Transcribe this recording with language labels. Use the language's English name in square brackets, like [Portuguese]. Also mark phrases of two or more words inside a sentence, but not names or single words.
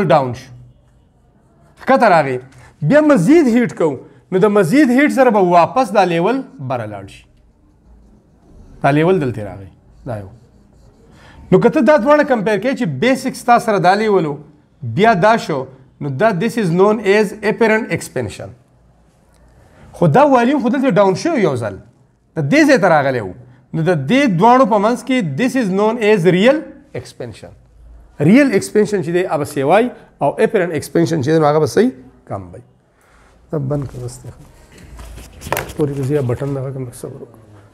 [Pashto] ډاون شو ښکته راغی بیا مزید هیټ کوو نو د مزید هیټ سره به واپس دا لیول بره لاړ شي دا لیول دلته راغی دا یو نو که ته دا دواړه کمپیر کوې چې بیسک ستا سره دا لیول بیا دا شو نو دا [English] this is known as apparent expansion [Pashto] خو دا والیوم خو دلته ډاون شوی یو ځل د دې ځای ته راغلی و نو د دې دواړو په منځ کې [English] this is known as real expansion real expansion [Pashto] چې دی هغه به سیوای او [English] apparent expansion [Pashto] چې دی نو هغه به صحیح کم وي دا بند کړه بس دی پورې د بټن دغه کوم صبر وکړه